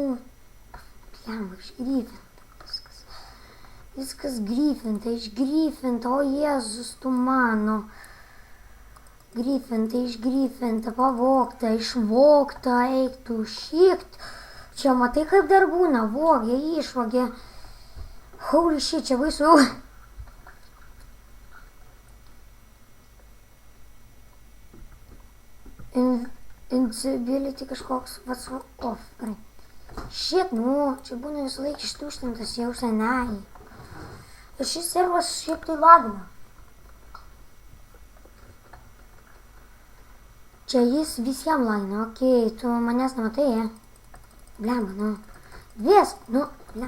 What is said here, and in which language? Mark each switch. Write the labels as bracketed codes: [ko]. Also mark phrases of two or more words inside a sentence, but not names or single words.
[lt] Blemba, iš Gryffindor. Viskas Gryffindor, iš Gryffindor, o Jėzus tu mano. Gryffindor, iš Gryffindor, pavogta, išvogta, eik tu šikt. Čia matai kaip dar būna, vogė, išvogė. [en] Holy shit, [lt] čia baisu. Invisibility kažkoks, [en] what's off. Shit, [lt] čia būna visą laiką ištuštintas jau senai. Ir šis servas šiaip tai lagina. Čia jis visiems lagina, okei, tu manęs nematai, Blemba, blemba.